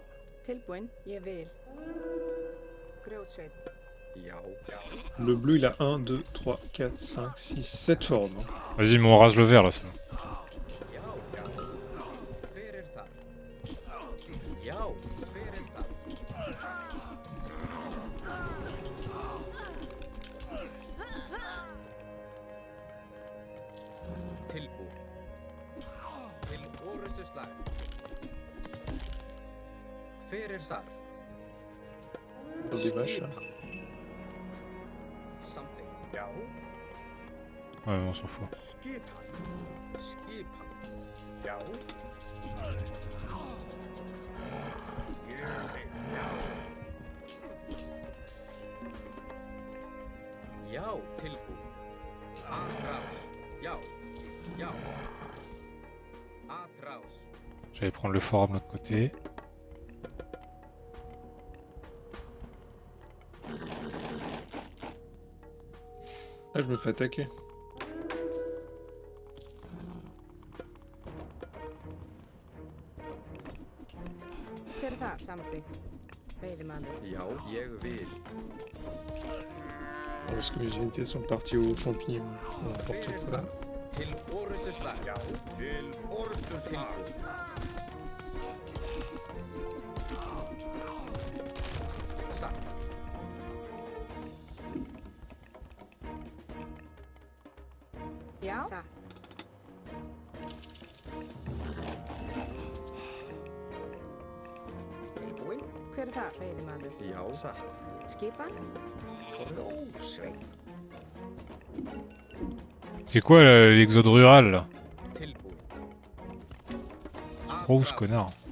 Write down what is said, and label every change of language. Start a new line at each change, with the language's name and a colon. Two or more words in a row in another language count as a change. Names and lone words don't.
Icelandic: Tilbúin. Ég vil. Grjótsveit. Já.
French: Le bleu il a 1, 2, 3, 4, 5, 6, 7 forums. Hein. Vas-y, mais on rase le vert là. Ça.
Icelandic: Já. Já. Hver er þar? Já. Hver er þar? Tilbúin. Til orrustuslag. Hver er þar?
French: Dans des vaches là.
Icelandic: Samþykkt. Já.
French: Ouais, on s'en fout.
Icelandic: Skipan. Skipan. Já. Ég vil. Já. Já. Tilbúin. Atrás. Já. Já. Atrás.
French: J'allais prendre le forum de l'autre côté. Ah, je me fais attaquer.
Icelandic: Hver er þar? Samþykkt. Veiðimaður. Já. Ég vil.
French: Parce que mes unités sont parties aux champignons. N'importe
Icelandic: Hver er
French: quoi.
Icelandic: þar? Til orrustuslag. Já. Til orrustuslag. Satt. Já. Satt. Tilbúin. Hver er þar? Veiðimaður. Já. Satt. Skipan. Rósveit.
French: C'est quoi l'exode rural là?
Icelandic: Tilbúin.
French: Trop où ce connard?